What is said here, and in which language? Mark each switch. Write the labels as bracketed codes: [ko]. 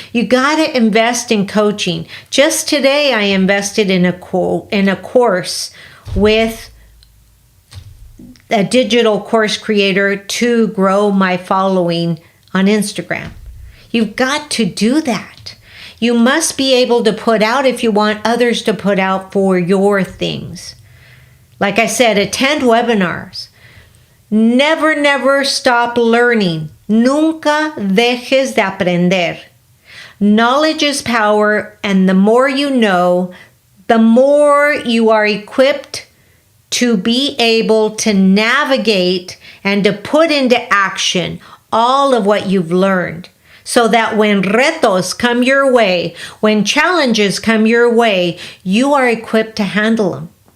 [en] You got to invest in coaching. Just today, I invested in a course with a digital course creator to grow my following on Instagram. You've got to do that. You must be able to put out if you want others to put out for your things. Like I said, attend webinars. Never stop learning. [es] Nunca dejes de aprender. [en] Knowledge is power, and the more you know, the more you are equipped to be able to navigate and to put into action all of what you've learned. So that when retos come your way, when challenges come your way, you are equipped to handle them.